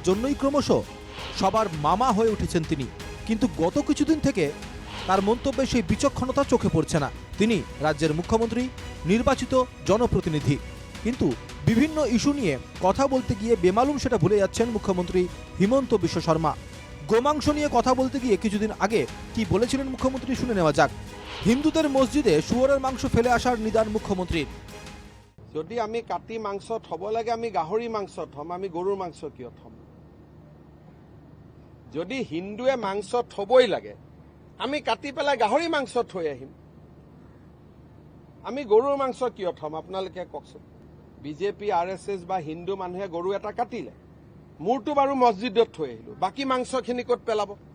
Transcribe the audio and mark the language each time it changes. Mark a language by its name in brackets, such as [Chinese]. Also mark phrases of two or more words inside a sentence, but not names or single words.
[Bangla] জন্যই ক্রমশ সবার মামা হয়ে উঠেছেন তিনি কিন্তু গত কিছুদিন থেকে তার মন্তব্যে সেই বিচক্ষণতা চোখে পড়ছে না তিনি রাজ্যের মুখ্যমন্ত্রী নির্বাচিত জনপ্রতিনিধি কিন্তু বিভিন্ন ইস্যু নিয়ে কথা বলতে গিয়ে বেমালুম সেটা ভুলে যাচ্ছেন মুখ্যমন্ত্রী হিমন্ত বিশ্ব শর্মা গোমাংস নিয়ে কথা বলতে গিয়ে কিছুদিন আগে কি বলেছিলেন মুখ্যমন্ত্রী শুনে নেওয়া যাক হিন্দুদের মসজিদে শুয়োরের মাংস ফেলে আসার নিদান মুখ্যমন্ত্রীর [Assamese] যদি আমি কাটি মাংস থব লাগে আমি গাহৰি মাংস থম আমি গৰুৰ মাংস কিয় থম যদি হিন্দুৱে মাংস থবই লাগে আমি কাটি পেলাই গাহৰি মাংস থৈ আহিম আমি গৰুৰ মাংস কিয় থম আপোনালোকে কওকচোন বিজেপি আৰএছএছ বা হিন্দু মানুহে গৰু এটা কাটিলে মোৰটো বাৰু মছজিদত থৈ আহিলো বাকি মাংসখিনি ক'ত পেলাব